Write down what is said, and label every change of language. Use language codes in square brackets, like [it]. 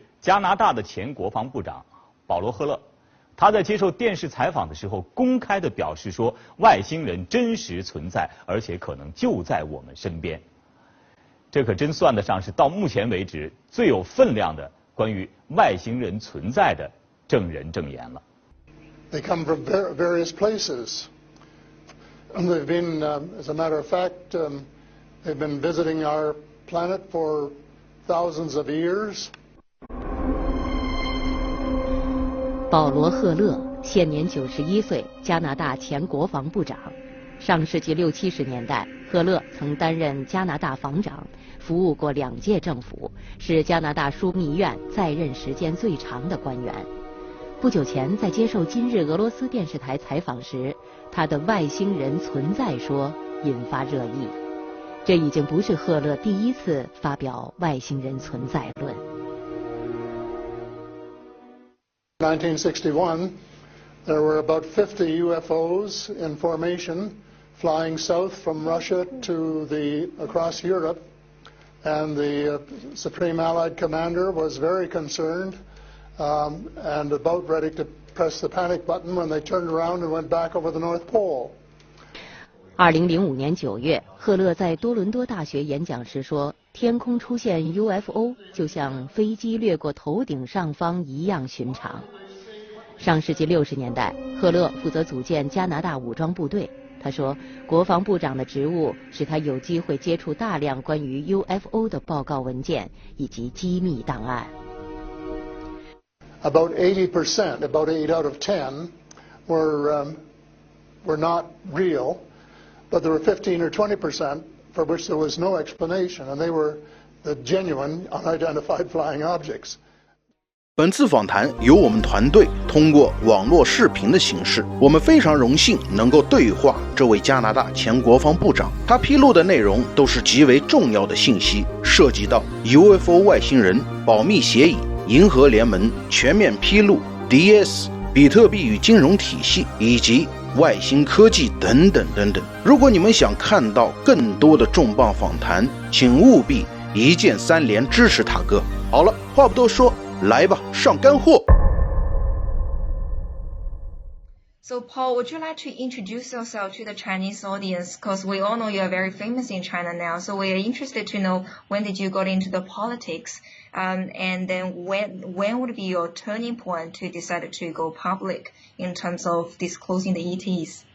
[zh] 加拿大的前国防部长保罗·赫勒，他在接受电视采访的时候公开地表示说，外星人真实存在，而且可能就在我们身边。这可真算得上是到目前为止最有分量的关于外星人存在的证人证言了。 [en] They come from various places. They've been, as a matter of fact, they've been visiting our planet for thousands of years. [zh] 保罗·赫勒现年91岁，加拿大前国防部长。上世纪60、70年代，赫勒曾担任加拿大防长，服务过2届政府，是加拿大枢密院在任时间最长的官员。不久前，在接受今日俄罗斯电视台采访时，他的外星人存在说引发热议。这已经不是赫勒第一次发表外星人存在论。 [en] 1961, there were about 50 UFOs in formation, flying south from Russia to across Europe, and the Supreme Allied Commander was very concerned and about ready to press the panic button when they turned around and went back over the North Pole. [zh] 2005年9月，赫勒在多伦多大学演讲时说，天空出现 UFO 就像飞机掠过头顶上方一样寻常。上世纪60年代，赫勒负责组建加拿大武装部队。他说，国防部长的职务使他有机会接触大量关于 UFO 的报告文件以及机密档案。 About 80%, about 8 out of 10, were not real, but there were 15 or 20% for which there was no explanation, and they were the genuine unidentified flying objects. 本次访谈由我们团队通过网络视频的形式，我们非常荣幸能够对话这位加拿大前国防部长。他披露的内容都是极为重要的信息，涉及到 UFO 外星人、保密协议、银河联盟、全面披露、DS、比特币与金融体系以及外星科技等等等等。如果你们想看到更多的重磅访谈，请务必一键3连支持塔哥。好了，话不多说，来吧，上干货。 [en] So, Paul, would you like to introduce yourself to the Chinese audience? Because we all know you are very famous in China now. So we are interested to know, when did you go into the politics? And then when would be your turning point to decide to go public in terms of disclosing the ETs?